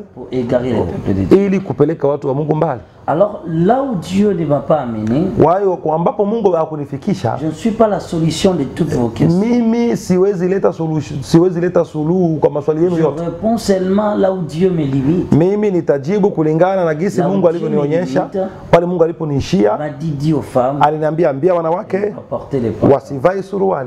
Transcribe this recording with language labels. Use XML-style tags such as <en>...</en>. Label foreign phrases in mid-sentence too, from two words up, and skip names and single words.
<fr>pour égarer les peuples de Dieu.</fr> <sw>Ili kupeleka watu wa Mungu mbali.</sw> <fr>Alors là où Dieu ne m'a pas amené, je ne suis pas la solution de toutes vos questions. Je réponds seulement là où Dieu me limite. M'a dit aux femmes, porter les pantalons.</fr>